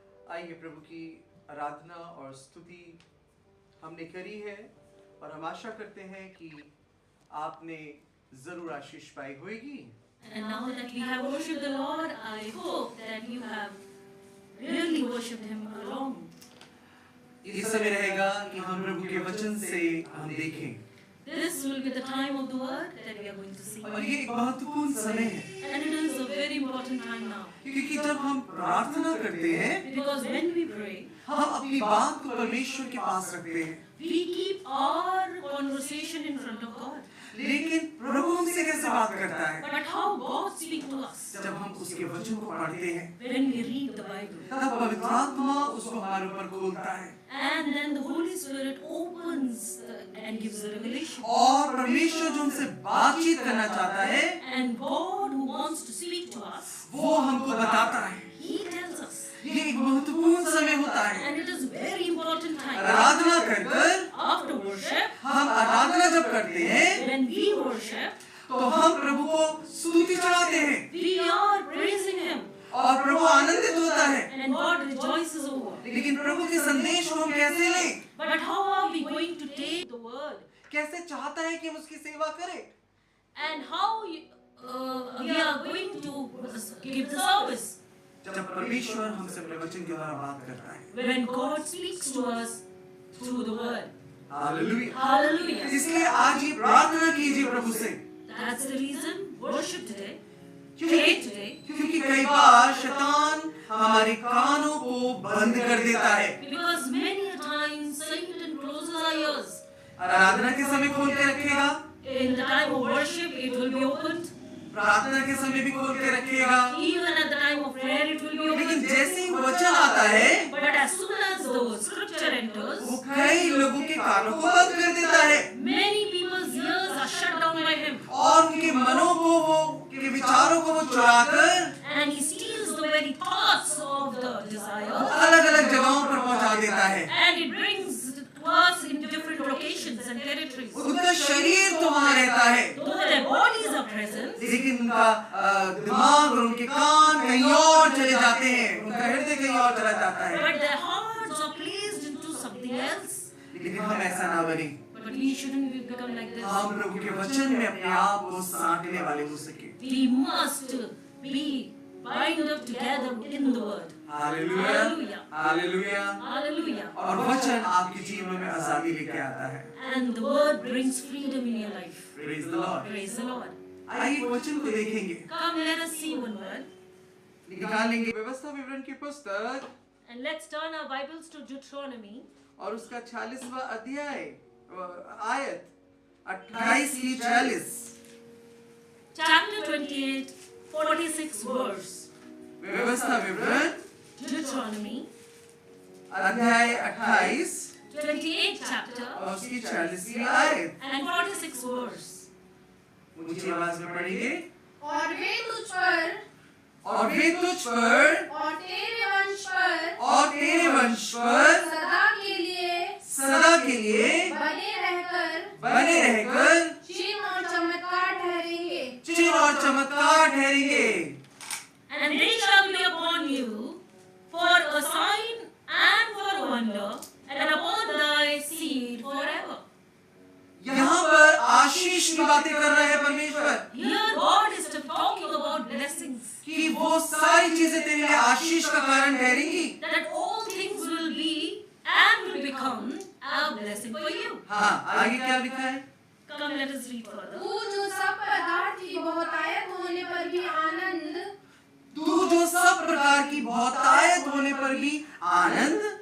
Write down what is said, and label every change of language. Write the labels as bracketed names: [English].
[Hindi] आइए प्रभु की आराधना और स्तुति हमने करी है, और हम आशा करते हैं कि आपने जरूर आशीष पाई होगी। [English] And now that we have worshipped the Lord, I hope that you have really worshipped Him along. [Hindi] इस समय रहेगा कि हम प्रभु के वचन से हम देखें। [English] This will be the time of the word that we are going to see. [Hindi] और ये एक महत्वपूर्ण समय है, [English] And it is a very important time now. [Hindi] क्योंकि जब हम प्रार्थना करते हैं, [English] Because when we pray, [Hindi] हम अपनी बात को परमेश्वर के पास रखते हैं, [English] we keep our conversation in front of God. [Hindi] लेकिन प्रभु हमसे कैसे बात करता है? [English] But how God speaks to us [Hindi] जब हम उसके वचन को पढ़ते हैं, [English] when we read the Bible. [Hindi] तब पवित्र आत्मा उसको हमारे ऊपर खोलता है, [English] And then the Holy Spirit opens and gives the revelation. [Hindi] और परमेश्वर जो हमसे बातचीत करना चाहता है, [English] And God who wants to speak to us, [Hindi] वो हमको बताता है। [English] He tells us. [Hindi] ये एक महत्वपूर्ण समय होता है। [English] And it is very important time. [Hindi] आराधना कर [English] After worship, [Hindi] हम आराधना जब करते हैं, [English] when we worship, [Hindi] तो हम प्रभु को स्तुति चढ़ाते हैं, [English] we are praising Him. [Hindi] और प्रभु आनंदित होता है। [English] And God rejoices over. [Hindi] लेकिन प्रभु के संदेश को हम कैसे लें? [English] But how are we going to take the word? [Hindi] कैसे चाहता है कि हम उसकी सेवा करें? [English] And how we are going to give the service? [Hindi] जब परमेश्वर हमसे अपने वचन के द्वारा बात करता है, [English] When God speaks to us through the word. [Hindi] Hallelujah. [English] Hallelujah. [Hindi] इसलिए आज ये प्रार्थना कीजिए प्रभु से, [English] That's the reason worship today. [Hindi] क्योंकि [English] Pray today. [Hindi] क्योंकि कई बार शैतान हमारे कानों को बंद कर देता है। [English] Because many a times Satan closes our ears. [Hindi] आराधना के समय खोल के रखेगा, [English] In the time of worship, it will be opened. [Hindi] प्रार्थना के समय भी खोल के रखेगा, [English] Even at the time of prayer, it will be [Hindi] लेकिन [English] opened. [Hindi] जैसे ही वचन आता है, [English] But as soon as the scripture enters, [Hindi] वो कई लोगों के कानों को बंद कर देता है। [English] many people's ears are [Hindi] मनों को वो के विचारों को वो चुराकर [English] and he steals the very thoughts of the desire, [Hindi] अलग-अलग जगहों पर पहुंचा देता है। [English] and it brings to us in different locations and territories. [Hindi] उनका शरीर तो वहाँ रहता है, [English] Though their bodies are present, [Hindi] लेकिन उनका दिमाग और उनके कान कहीं और चले जाते हैं, उनका हृदय कहीं और चला जाता है। [English] but their hearts are placed into something else. [Hindi] लेकिन हम ऐसा ना बने, [English] But we shouldn't become like this. [Hindi] हम प्रभु के वचन में अपने आप को साँटने वाले हो सके। [English] We must be bind up together in the word. [Hindi] Hallelujah, [English] Hallelujah. [Hindi] Hallelujah. [English] Hallelujah. [Hindi] और वचन आपके जीवन में आजादी लेके आता है। [English] And the word brings freedom in your life. Praise the Lord। Praise the Lord. [Hindi] आइए वचन को देखेंगे, [English] Come, let us see one word. [Hindi] निकालेंगे व्यवस्था विवरण की पुस्तक [English] And let's turn our Bibles to Deuteronomy. [Hindi] और उसका 46वां अध्याय आयत 28 की 46। [English] Chapter 28, 46 verse. [Hindi] व्यवस्था विवरण [English] Deuteronomy, [Hindi] अध्याय 28 [English] 28 chapter [Hindi] और उसकी 46वीं आयत। [English] and 46 verse. [Hindi] ऊंची आवाज में पढ़ेंगे। और वे तुझ पर और वे तुझ पर और तेरे वंश पर और तेरे वंश पर सदा के लिए बने रहकर चिन्ह और चमत्कार ठहरेंगे। चिन्ह और चमत्कार ठहरेंगे। [English] And they shall be upon you for a sign and for a wonder, and upon thy seed forever. [Hindi] यहाँ पर आशीष की बातें कर रहे हैं परमेश्वर [English] Here God is talking about blessings, [Hindi] कि वो सारी चीजें तेरे लिए आशीष का कारण ठहरेंगी। [English] that all things will be and will become a blessing for you. [Hindi] हाँ, आगे क्या लिखा है? [English] Come, let us read further. [Hindi] तू जो सब पदार्थ की बहुतायत होने पर भी आनंद तू जो सब प्रकार की बहुतायत होने पर भी आनंद